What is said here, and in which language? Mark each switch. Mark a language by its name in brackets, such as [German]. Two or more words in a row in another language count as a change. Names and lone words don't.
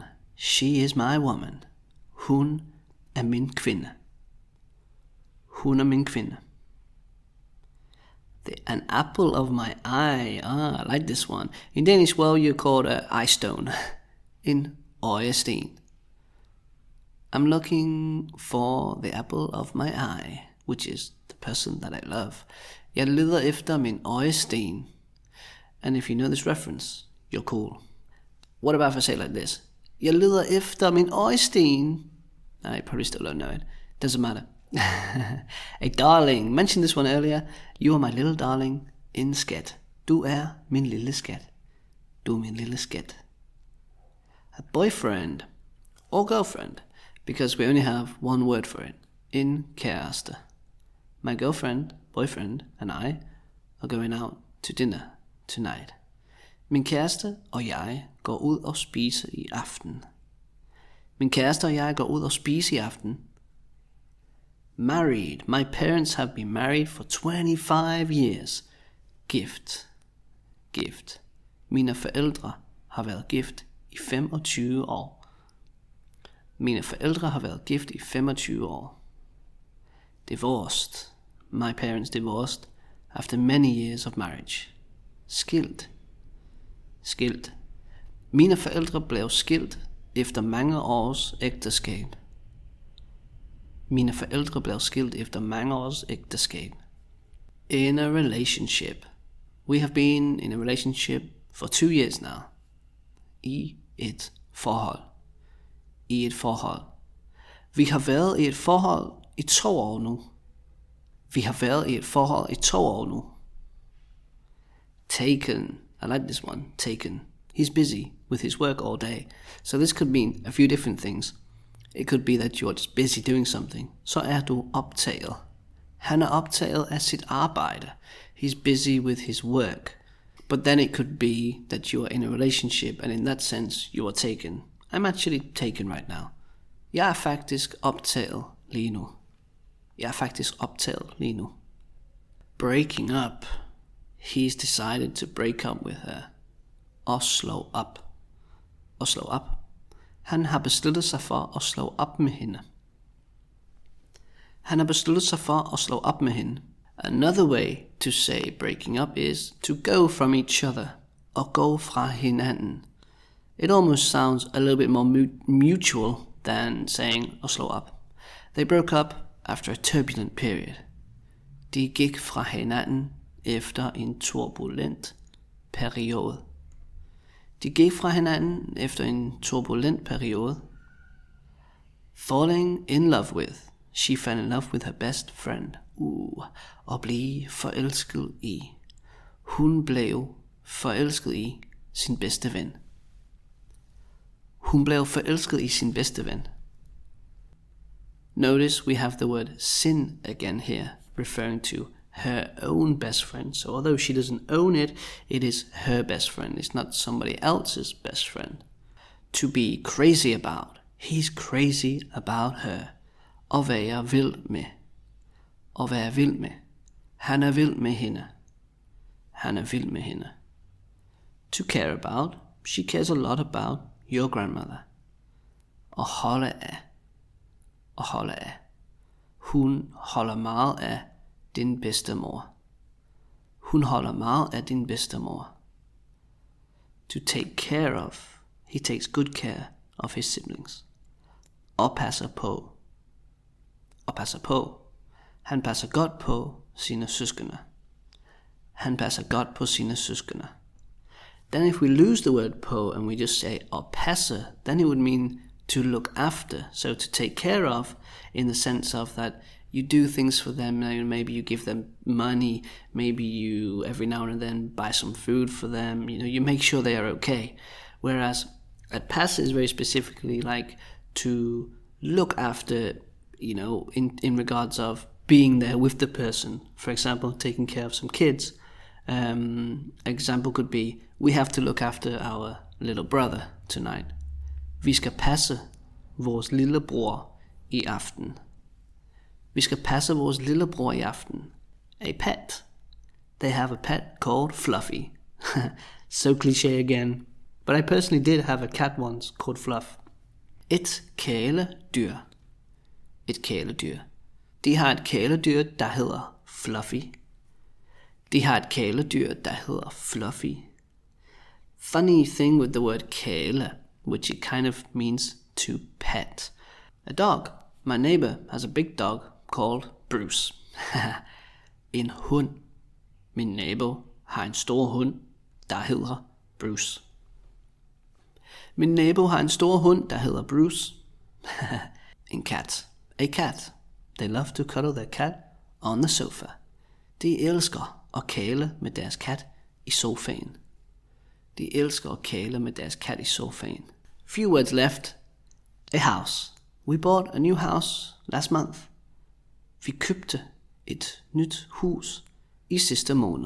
[English] She is my woman. [Danish] Hun er min kvinde. Hun er min kvinde. [English] An apple of my eye. I like this one. In Danish, you call it eye stone. [Danish] In øjesten. [English] I'm looking for the apple of my eye, which is the person that I love. [Danish] Jeg leder efter min øjesten. [English] And if you know this reference, you're cool. What about if I say it like this? [Danish] Jeg leder efter min øjesten. [English] I probably still don't know it. Doesn't matter. A darling. Mentioned this one earlier. You are my little darling [Danish] in skat. Du er min lille skat. Du er min lille skat. [English] A boyfriend or girlfriend, because we only have one word for it. [Danish] En kæreste. [English] My girlfriend, boyfriend, and I are going out to dinner tonight. [Danish] Min kæreste og jeg går ud og spiser i aften. Min kæreste og jeg går ud og spiser i aften. [English] Married. My parents have been married for 25 years. [Danish] Gift. Gift. Mine forældre har været gift i 25 år. Mine forældre har været gift i 25 år. [English] Divorced. My parents divorced after many years of marriage. [Danish] Skilt. Skilt. Mine forældre blev skilt efter mange års ægteskab. Mine forældre blev skilt efter mange års ægteskab. [English] In a relationship. We have been in a relationship for 2 years now. [Danish] I et forhold. I et forhold. Vi har været i et forhold i 2 år nu. Vi har været i et forhold i 2 år nu. [English] Taken. I like this one. Taken. He's busy with his work all day. So this could mean a few different things. It could be that you're just busy doing something. [Danish] Så er du optaget. Han er optaget af sit arbejde. [English] He's busy with his work. But then it could be that you are in a relationship, and in that sense, you are taken. I'm actually taken right now. [Danish] Jeg er faktisk optaget lige nu. Jeg er faktisk optaget lige nu. [English] Breaking up. He's decided to break up with her. [Danish] Og slå op. Og slå op. Han har besluttet sig for at slå op med hende. Han har besluttet sig for at slå op med hende. [English] Another way to say breaking up is to go from each other. [Danish] Og gå fra hinanden. [English] It almost sounds a little bit more mutual than saying [Danish] at slå op. [English] They broke up after a turbulent period. [Danish] De gik fra hinanden efter en turbulent periode. De gik fra hinanden efter en turbulent periode. [English] Falling in love with. She fell in love with her best friend. [Danish] Og blive forelsket i. Hun blev forelsket i sin bedste ven. Hun blev forelsket i sin bedste ven. [English] Notice we have the word sin again here, referring to her own best friend. So although she doesn't own it, it is her best friend. It's not somebody else's best friend. To be crazy about. He's crazy about her. [Danish] At være vild med. At være vild med. Han er vild med hende. Han er vild med hende. [English] To care about. She cares a lot about your grandmother. [Danish] At holde af. At holde af. Hun holder meget af din bedstemor. Hun holder meget af din bedstemor. [English] To take care of. He takes good care of his siblings. [Danish] Og passer på. Og passer på. Han passer godt på sine søskende. Han passer godt på sine søskende. [English] Then if we lose the word på and we just say [Danish] og passe, [English] then it would mean to look after, so to take care of, in the sense of that you do things for them. Maybe you give them money, maybe you every now and then buy some food for them, you make sure they are okay. Whereas [Danish] at passe [English] is very specifically like to look after, in regards of being there with the person. For example, taking care of some kids. Example could be, we have to look after our little brother tonight. [Danish] Vi skal passe vores lillebror i aften. Vi skal passe vores lillebror i aften. [English] A pet. They have a pet called Fluffy. So cliché again. But I personally did have a cat once called Fluff. [Danish] Et kæledyr. Et kæledyr. De har et kæledyr, der hedder Fluffy. De har et kæledyr, der hedder Fluffy. [English] Funny thing with the word kæle, which it kind of means to pet. A dog. My neighbor has a big dog called Bruce. [Danish] En hund. Min nabo har en stor hund, der hedder Bruce. Min nabo har en stor hund, der hedder Bruce. En kat. [English] A cat. they love to cuddle their cat on the sofa. [Danish] De elsker at kæle med deres kat i sofaen. De elsker at kæle med deres kat i sofaen. [English] Few words left. A house. We bought a new house last month. [Danish] Vi købte et nyt hus i sidste måned.